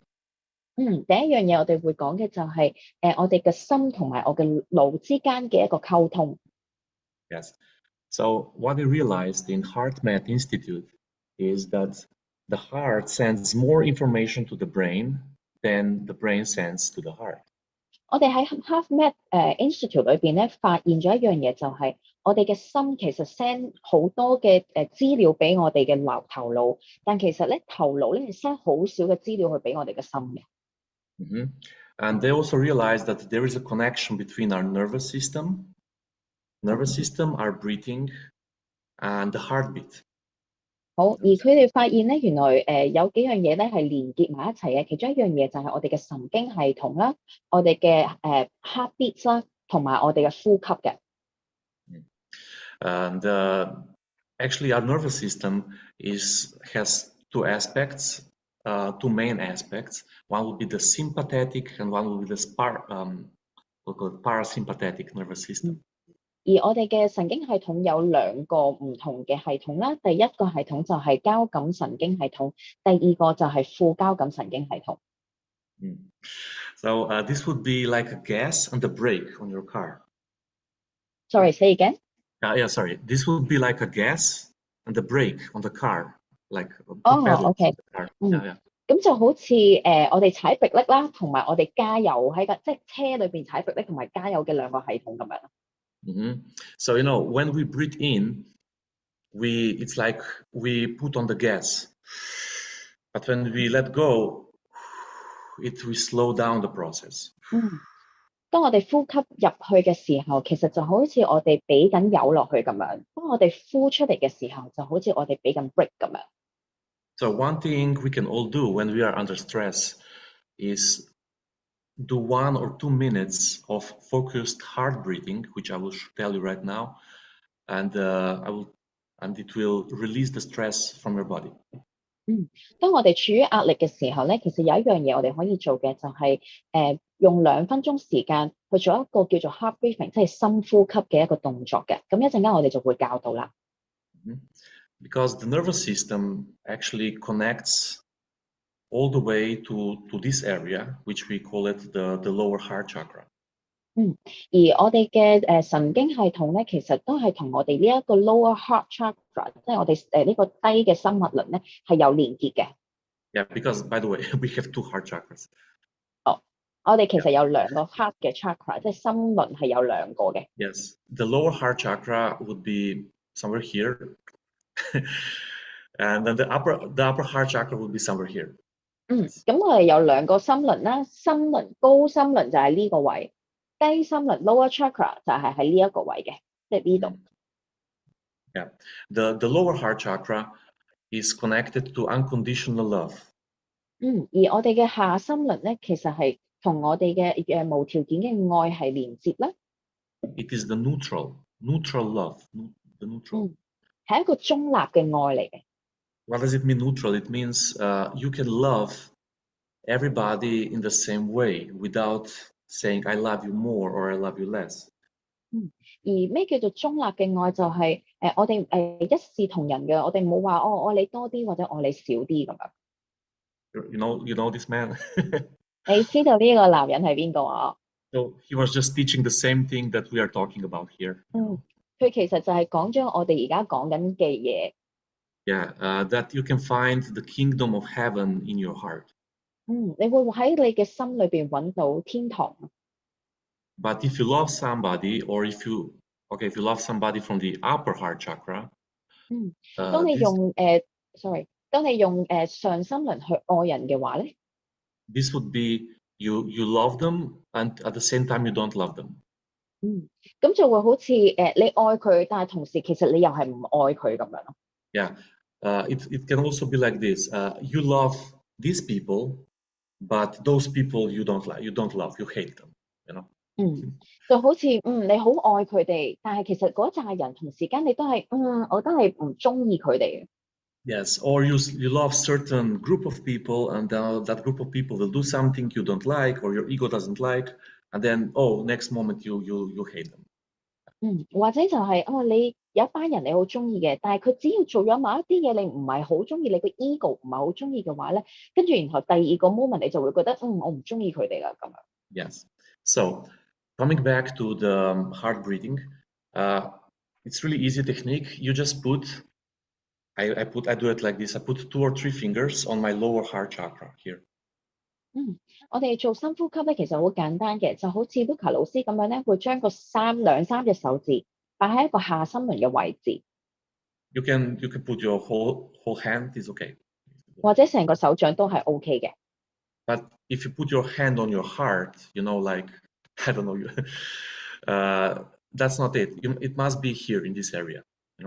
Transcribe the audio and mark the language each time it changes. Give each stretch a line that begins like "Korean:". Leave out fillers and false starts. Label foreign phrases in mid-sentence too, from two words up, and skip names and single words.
Cantonese: 第一樣嘢我哋會講嘅就係我哋嘅心同埋我嘅腦之間嘅一個溝通。
English: Yes. So what I realized in HeartMath Institute is that the heart sends more information to the brain than the brain sends to the heart.
Cantonese: 我哋喺 HeartMath Institute 裏邊咧，發現咗一樣嘢，就係我哋嘅心其實 send 好多嘅資料俾我哋嘅頭腦，但其實咧頭腦咧係 send 好少嘅資料去俾我哋嘅心嘅。
English: And they also realized that there is a connection between our nervous system, our breathing, and the heartbeat.
Cantonese: 好，而佢哋發現咧，原來有幾樣嘢咧係連結埋一齊嘅，其中一樣嘢就係我哋嘅神經系統啦，我哋嘅heartbeat 啦，同埋我哋嘅呼吸嘅。
English: And actually, our nervous system has two aspects, two main aspects. One will be the sympathetic, and one will be the we call it parasympathetic nervous system.
Cantonese: 而我哋嘅神經系統有兩個唔同嘅系統啦，第一個系統就係交感神經系統，第二個就係副交感神經系統。
English: So this would be like a gas and a brake on your car. Sorry, say again. Yeah, sorry. This would be like a gas and a brake on the car, like
Cantonese: OK。咁就好似我哋踩迫力啦，同埋我哋加油喺即係車裏邊踩迫力同埋加油嘅兩個系統咁樣。
English: So when we breathe in, it's like we put on the gas, but when we let go, it will slow down the process.
Cantonese: 當我哋呼吸入去嘅時候，其實就好似我哋俾緊油落去咁樣；當我哋呼出嚟嘅時候，就好似我哋俾緊 brake 咁樣。
English: So one thing we can all do when we are under stress is do 1 or 2 minutes of focused heart breathing, which I will tell you right now, and it will release the stress from your body.
Cantonese: 當我哋處於壓力嘅時候咧，其實有一樣嘢我哋可以做嘅就係用2分鐘時間去做一個叫做
English: heart breathing，
Cantonese: 即係深呼吸嘅一個動作嘅。咁一陣間我哋就會教到啦。
English: Because the nervous system actually connects all the way to this area, which we call it the lower heart chakra.
Cantonese: 而我哋嘅神經系統咧，其實都係同我哋呢一個
English: lower heart chakra，
Cantonese: 即係我哋呢個低嘅心脈輪咧，係有連結嘅。
English: Yeah, because by the way, we have 2 heart chakras.
Cantonese: 我哋其實有2個 heart 嘅 chakra， 即係心輪係有2個嘅。
English: Yes, the lower heart chakra would be somewhere here, and then the upper heart chakra would be somewhere here.
Cantonese: 咁我哋有2個心輪啦，高心輪就係呢個位。低心輪
English: lower chakra
Cantonese: 就係喺呢一個位嘅，即係呢度。
English: Yeah, the lower heart chakra is connected to unconditional love.
Cantonese: 而我哋嘅下心輪咧，其實係同我哋嘅無條件嘅愛係連接啦。
English: It is the neutral love, the neutral.
Cantonese: 係一個中立嘅愛嚟嘅。
English: What does it mean neutral? It means you can love everybody in the same way without saying I love you more or I love you less.
Cantonese: 而咩叫做中立嘅愛？就係我哋一視同仁嘅，我哋冇話我愛你多啲或者愛你少啲咁樣。
English: You know this man?
Cantonese: 你知道呢個男人係邊個啊？
English: So he was just teaching the same thing that we are talking about here.
Cantonese: 佢其實就係講咗我哋而家講緊嘅嘢。
English: Yeah, that you can find the kingdom of heaven in your heart.
Cantonese: 你會喺你嘅心裏邊揾到天堂。
English: But if you love somebody, or if you love somebody from the upper heart chakra,
Cantonese: 當你用上心輪去愛人嘅話咧
English: this would be you love them and at the same time you don't love them.
Cantonese: 咁就會好似你愛佢，但係同時其實你又係唔愛佢咁樣咯。
English: Yeah, it can also be like this. You love these people, but those people you don't love, you hate them. You know.
Cantonese: 就好似你好愛佢哋，但係其實嗰扎人同時間你都係我都係唔中意佢哋嘅。
English: Yes, or you love certain group of people, and that group of people will do something you don't like, or your ego doesn't like, and then next moment you hate them.
Cantonese: 或者就係你有一班人你好中意嘅，但係佢只要做咗某一啲嘢你唔係好中意，你個 ego 唔係好中意嘅話咧，跟住然後第二個 moment 你就會覺得我唔中意佢哋啦咁樣。
English: Yes, so coming back to the heart breathing, it's really easy technique. You just I do it like this. I put 2 or 3 fingers on my lower heart chakra here.
Cantonese: 我哋做深呼吸咧，其實好簡單嘅，就好似 Luca 老師咁樣咧，會將個2、3隻手指擺喺一個下心輪嘅位置。
English: You can put your whole hand is okay.
Cantonese: 或者成個手掌都係 OK 嘅。
English: But if you put your hand on your heart, like I don't know, that's not it. It must be here in this area. You know.